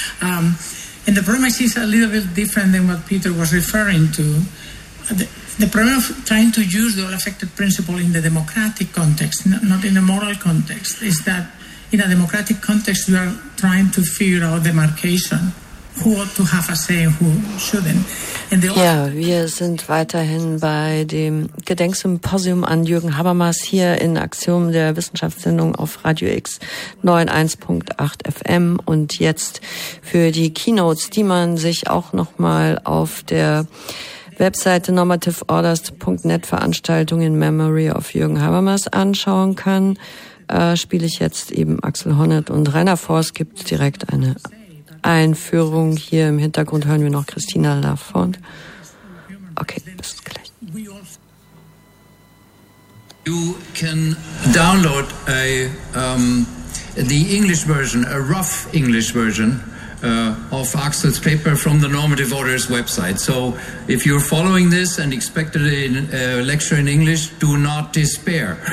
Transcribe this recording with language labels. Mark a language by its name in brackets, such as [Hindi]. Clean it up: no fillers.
[English] And the problem I see is a little bit different than what Peter was referring to. The problem of trying to use the all-affected principle in the democratic context, not in a moral context, is that in a democratic context you are trying to figure out demarcation. Who ought to have a say, who shouldn't. [German] Ja, wir sind weiterhin bei dem Gedenksymposium an Jürgen Habermas hier in Axiom der Wissenschaftssendung auf Radio X 91.8 FM. Und jetzt für die Keynotes, die man sich auch nochmal auf der Webseite normativeorders.net Veranstaltung in Memory of Jürgen Habermas anschauen kann, spiele ich jetzt eben Axel Honneth und Rainer Voss, gibt direkt eine Einführung. Hier im Hintergrund hören wir noch Christina Lafont. Okay, bis gleich. [English] You can download the English version, a rough English version of Axel's paper from the Normative Orders website. So if you're following this and expected a lecture in English, do not despair.